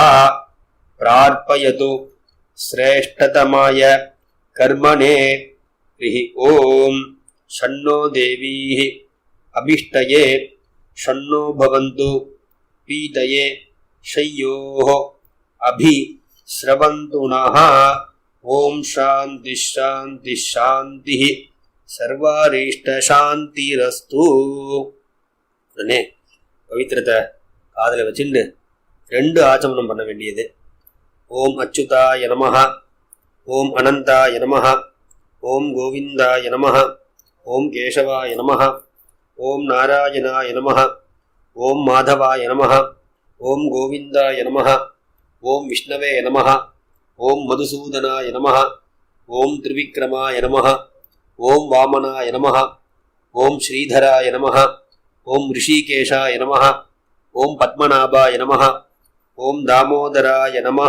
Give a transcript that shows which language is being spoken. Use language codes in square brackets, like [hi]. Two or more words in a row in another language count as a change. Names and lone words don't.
[sa] प्रार्पयतु श्रेष्ठतमाय कर्मणे हरिः ओम शन्नो देवीः अभिष्टये शन्नो भवन्तु पीतये शय्योः अभि श्रवन्तु नः ओम शांति शांति शांति सर्वारिष्ट शांतिरस्तु. [ta] உடனே பவித்திரத்தை காதில் வச்சுண்டு 2 ஆச்சமனம் பண்ண வேண்டியது. [sa] ओम् अच्युताय नमः, ओम् अनन्ताय नमः, ओम् गोविन्दाय नमः, ओम् केशवाय नमः, ओम् नारायणाय नमः, ओम् माधवाय नमः, ओम् गोविन्दाय नमः, ओम् विष्णवे नमः, ओम् मधुसूदनाय नमः, ओम् त्रिविक्रमाय नमः, ओम् वामनाय नमः, ओम् श्रीधराय नमः, ओम् हृषीकेशाय नमः, ओम् पद्मनाभाय नमः, ओम् दामोदराय नमः.